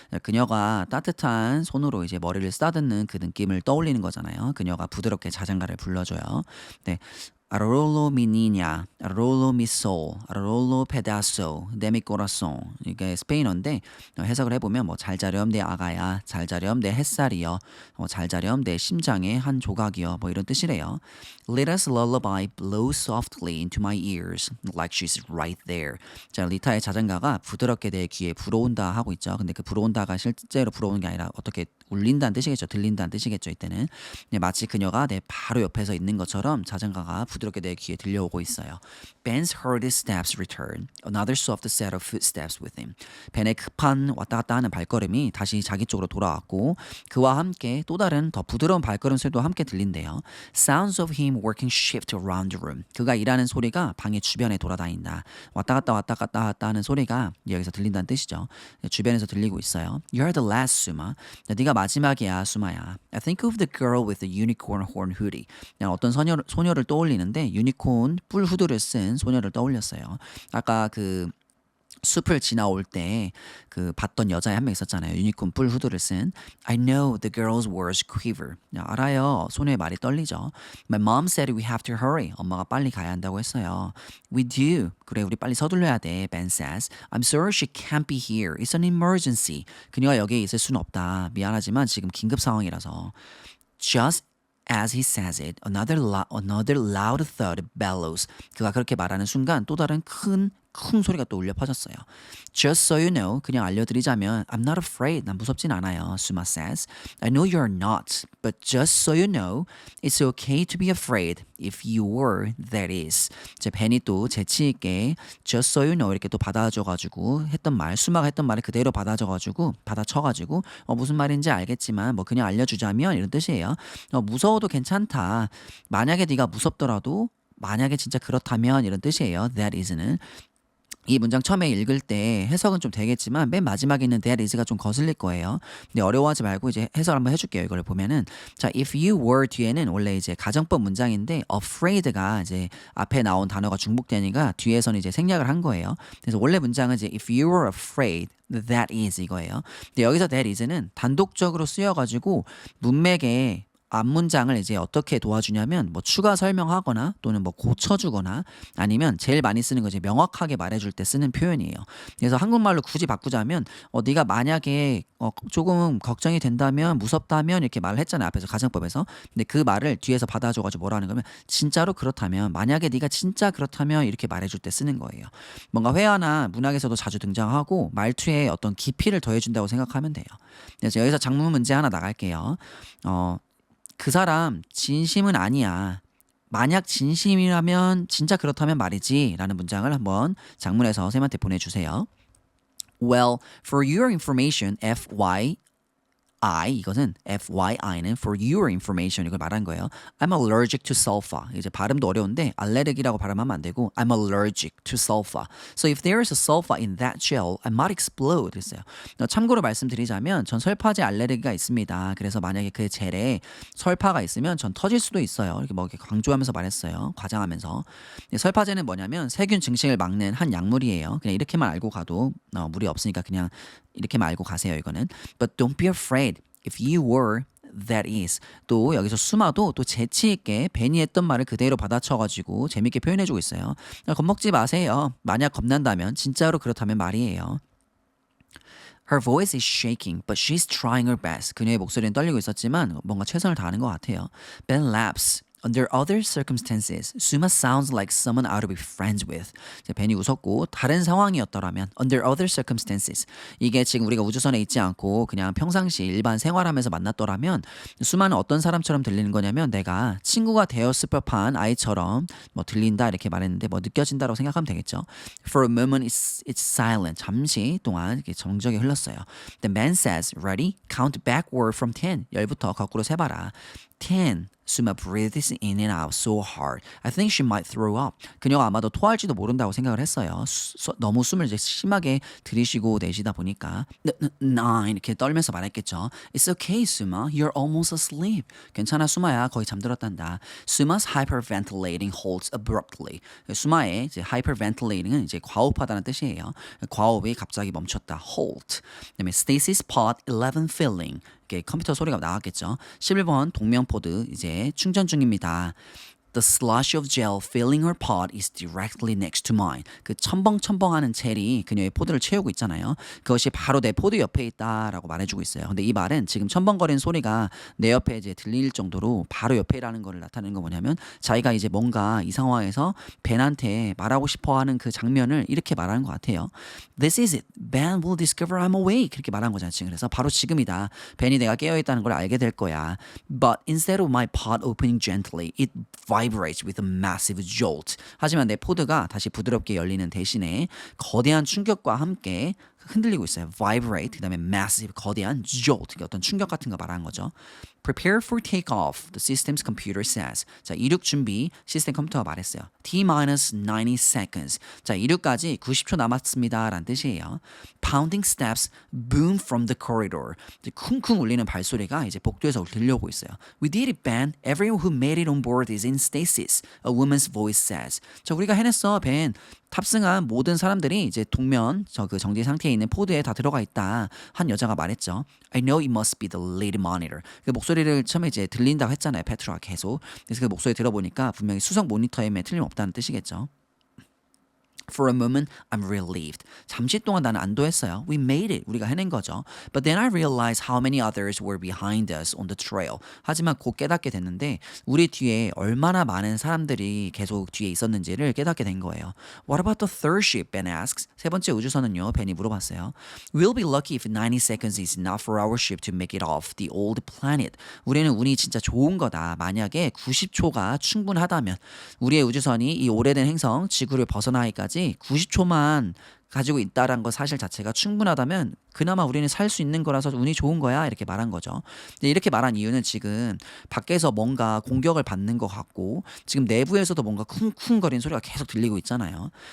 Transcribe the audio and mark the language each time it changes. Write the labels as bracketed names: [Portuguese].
[Korean] 그녀가 따뜻한 손으로 이제 머리를 쓰다듬는 그 느낌을 떠올리는 거잖아요. 그녀가 부드럽게 자장가를 불러줘요. 네. [Spanish] Arrullo mi niña, arrullo mi sol, arrullo pedazo de mi corazón. [Korean] 이게 스페인어인데 해석을 해보면 뭐 잘 자렴 내 아가야, 잘 자렴 내 햇살이여, 잘 자렴 내 심장의 한 조각이여 뭐 이런 뜻이래요. [English] Lita's lullaby blows softly into my ears like she's right there. [Korean] 자, 리타의 자장가가 부드럽게 내 귀에 불어온다 하고 있죠. 근데 그 불어온다가 실제로 불어오는 게 아니라 어떻게 울린다는 뜻이겠죠. 들린다는 뜻이겠죠. 이때는 네, 마치 그녀가 내 바로 옆에서 있는 것처럼 자장가가 부드럽게 내 귀에 들려오고 있어요. [English] Ben's heard his steps return. Another soft set of footsteps with him. [Korean] 벤의 급한 왔다 갔다 하는 발걸음이 다시 자기 쪽으로 돌아왔고 그와 함께 또 다른 더 부드러운 발걸음 소리도 함께 들린대요. [English] Sounds of him working shift around the room. [Korean] 그가 일하는 소리가 방의 주변에 돌아다닌다. 왔다 갔다 하는 소리가 여기서 들린다는 뜻이죠. 주변에서 들리고 있어요. [English] You're the last, Suma. [Korean] 네가 마지막이야, 수마야. [English] I think of the girl with the unicorn horn hoodie. [Korean] 어떤 소녀를 떠올리는데 유니콘 뿔 후드를 쓴 소녀를 떠올렸어요. 아까 그 숲을 지나올 때 그 봤던 여자애 한 명 있었잖아요. 유니콘 뿔 후드를 쓴. [English] I know the girl's words quiver. [Korean] 알아요. 소녀의 말이 떨리죠. [English] My mom said we have to hurry. [Korean] 엄마가 빨리 가야 한다고 했어요. [English] We do. [Korean] 그래 우리 빨리 서둘러야 돼. [English] Ben says. I'm sorry she can't be here. It's an emergency. [Korean] 그녀가 여기에 있을 수는 없다. 미안하지만 지금 긴급 상황이라서. [English] Just As he says it, another loud thud bellows. [Korean] 그가 그렇게 말하는 순간 또 다른 큰 소리가 또 울려 퍼졌어요. [English] Just so you know, [Korean] 그냥 알려드리자면 [English] I'm not afraid. [Korean] 난 무섭진 않아요. [English] Suma says. I know you're not, but just so you know, it's okay to be afraid if you were, that is. [Korean] 제 벤이 또 재치 있게 [English] just so you know [Korean] 이렇게 또 받아줘가지고 했던 말, 수마가 했던 말을 그대로 받아쳐가지고 무슨 말인지 알겠지만 뭐 그냥 알려주자면 이런 뜻이에요. 무서워도 괜찮다. 만약에 네가 무섭더라도 만약에 진짜 그렇다면 이런 뜻이에요. [English] That is는. [Korean] 이 문장 처음에 읽을 때 해석은 좀 되겠지만 맨 마지막에 있는 [English] that is [Korean] 가 좀 거슬릴 거예요. 근데 어려워하지 말고 이제 해석을 한번 해줄게요. 이걸 보면은 자, [English] if you were [Korean] 뒤에는 원래 이제 가정법 문장인데 afraid가 이제 앞에 나온 단어가 중복되니까 뒤에서는 이제 생략을 한 거예요. 그래서 원래 문장은 이제 [English] if you were afraid that is [Korean] 이거예요. 근데 여기서 that is는 단독적으로 쓰여가지고 문맥에 앞문장을 이제 어떻게 도와주냐면 뭐 추가 설명하거나 또는 뭐 고쳐주거나 아니면 제일 많이 쓰는 거 이제 명확하게 말해줄 때 쓰는 표현이에요. 그래서 한국말로 굳이 바꾸자면 네가 만약에 조금 걱정이 된다면 무섭다면 이렇게 말을 했잖아요. 앞에서 가정법에서. 근데 그 말을 뒤에서 받아줘가지고 뭐라 하는 거면 진짜로 그렇다면 만약에 네가 진짜 그렇다면 이렇게 말해줄 때 쓰는 거예요. 뭔가 회화나 문학에서도 자주 등장하고 말투에 어떤 깊이를 더해준다고 생각하면 돼요. 그래서 여기서 장문 문제 하나 나갈게요. 그 사람 진심은 아니야. 만약 진심이라면 진짜 그렇다면 말이지 라는 문장을 한번 장문에서 쌤한테 보내주세요. [English] Well, for your information, [Korean] 이것은 FYI는 [English] for your information [Korean] 이걸 말한 거예요. [English] I'm allergic to sulfur. [Korean] 이제 발음도 어려운데 알레르기라고 발음하면 안 되고 [English] I'm allergic to sulfur. So if there is a sulfur in that gel, I might explode. [Korean] 했어요. 참고로 말씀드리자면 전 설파제 알레르기가 있습니다. 그래서 만약에 그 젤에 설파가 있으면 전 터질 수도 있어요. 이렇게 뭐 이렇게 강조하면서 말했어요. 과장하면서. 설파제는 뭐냐면 세균 증식을 막는 한 약물이에요. 그냥 이렇게만 알고 가도 무리 없으니까 그냥 이렇게만 알고 가세요. 이거는. [English] But don't be afraid. If you were, that is. [Korean] 또 여기서 수마도 또 재치 있게 벤이 했던 말을 그대로 받아쳐가지고 재밌게 표현해주고 있어요. 겁먹지 마세요. 만약 겁난다면 진짜로 그렇다면 말이에요. [English] Her voice is shaking, but she's trying her best. [Korean] 그녀의 목소리는 떨리고 있었지만 뭔가 최선을 다하는 것 같아요. [English] Ben laughs. Under other circumstances, Suma sounds like someone I ought to be friends with. [Korean] 벤이 웃었고 다른 상황이었더라면 [English] under other circumstances [Korean] 이게 지금 우리가 우주선에 있지 않고 그냥 평상시 일반 생활하면서 만났더라면 수마는 어떤 사람처럼 들리는 거냐면 내가 친구가 되었을 법한 아이처럼 뭐 들린다 이렇게 말했는데 뭐 느껴진다라고 생각하면 되겠죠. [English] For a moment it's silent. [Korean] 잠시 동안 이렇게 정적이 흘렀어요. [English] The man says, ready? Count backward from 10. [Korean] 10부터 거꾸로 세봐라. [English] 10. Suma breathes in and out so hard. I think she might throw up. [Korean] 그녀가 아마도 토할지도 모른다고 생각을 했어요. 너무 숨을 이제 심하게 들이쉬고 내쉬다 보니까 9 이렇게 떨면서 말했겠죠. [English] It's okay, Suma. You're almost asleep. [Korean] 괜찮아, 수마야. 거의 잠들었단다. [English] Suma's hyperventilating halts abruptly. [Korean] 수마의 이제 hyperventilating은 이제 과호흡하다는 뜻이에요. 과호흡이 갑자기 멈췄다. [English] halt. [Korean] 그다음에 [English] Stacy's pot 11 filling. [Korean] 컴퓨터 소리가 나왔겠죠. 11번 동명포드 이제 충전 중입니다. [English] The slush of gel filling her pot is directly next to mine. [Korean] 그 첨벙첨벙하는 젤이 그녀의 포드를 채우고 있잖아요. 그것이 바로 내 포드 옆에 있다라고 말해주고 있어요. 근데 이 말은 지금 첨벙거리는 소리가 내 옆에 이제 들릴 정도로 바로 옆에라는 거를 나타내는 거 뭐냐면 자기가 이제 뭔가 이 상황에서 벤한테 말하고 싶어하는 그 장면을 이렇게 말하는 것 같아요. [English] This is it. Ben will discover I'm awake. [Korean] 그렇게 말한 거잖아요. 지금 그래서 바로 지금이다. 벤이 내가 깨어있다는 걸 알게 될 거야. [English] But instead of my pot opening gently, it vibrates with a massive jolt. [Korean] 하지만 내 포드가 다시 부드럽게 열리는 대신에 거대한 충격과 함께 흔들리고 있어요. Vibrate, 그 다음에 massive, 거대한 jolt, 어떤 충격 같은 거 말하는 거죠. [English] Prepare for takeoff, the system's computer says. [Korean] 자, 이륙 준비, 시스템 컴퓨터가 말했어요. [English] T-90 seconds. [Korean] 자, 이륙까지 90초 남았습니다. 라는 뜻이에요. [English] Pounding steps boom from the corridor. [Korean] 쿵쿵 울리는 발소리가 이제 복도에서 들려오고 있어요. [English] We did it, Ben. Everyone who made it on board is in stasis. A woman's voice says. [Korean] 자, 우리가 해냈어, 벤. 탑승한 모든 사람들이 이제 동면 그 정지 상태에 있는 포드에 다 들어가 있다. 한 여자가 말했죠. [English] I know it must be the lead monitor. [Korean] 그 목소리를 처음에 이제 들린다고 했잖아요. 페트로가 계속. 그래서 그 목소리 들어보니까 분명히 수석 모니터임에 틀림없다는 뜻이겠죠. [English] For a moment, I'm relieved. [Korean] 잠시 동안 나는 안도했어요. [English] We made it. [Korean] 우리가 해낸 거죠. [English] But then I realized how many others were behind us on the trail. [Korean] 하지만 곧 깨닫게 됐는데 우리 뒤에 얼마나 많은 사람들이 계속 뒤에 있었는지를 깨닫게 된 거예요. [English] What about the third ship? Ben asks. [Korean] 세 번째 우주선은요? 벤이 물어봤어요. [English] We'll be lucky if 90 seconds is enough for our ship to make it off the old planet. [Korean] 우리는 운이 진짜 좋은 거다. 만약에 90초가 충분하다면 우리의 우주선이 이 오래된 행성 지구를 벗어나기까지 90초만 가지고 있다라는 것 사실 자체가 충분하다면 그나마 우리는 살 수 있는 거라서 운이 좋은 거야 이렇게 말한 거죠. 이렇게 말한 이유는 지금 밖에서 뭔가 공격을 받는 것 같고 지금 내부에서도 뭔가 쿵쿵거리는 소리가 계속 들리고 있잖아요.